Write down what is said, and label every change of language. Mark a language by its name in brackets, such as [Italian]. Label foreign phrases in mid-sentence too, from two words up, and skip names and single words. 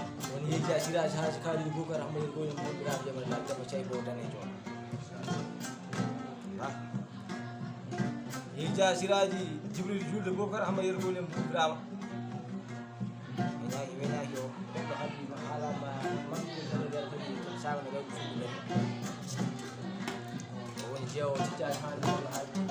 [Fula] Woni yejji a siraaji haaji kaaliɗo Boubacar Ahmad Yero Goyem, Boubacar Ahmad Jamal Lal, Demba Thiaye Bo danejo. Yejji a siraaji Djibril Julde Boubacar Ahmad Yero Goyem, Boubacar Ahmad. Weñaaki, weñaaki o. Ɗum ɗo haalama, [French] manque de valeur, saga no waɗi fuɗɗi ɗum. O woni jeewo, tijjani, haali, haali, haali.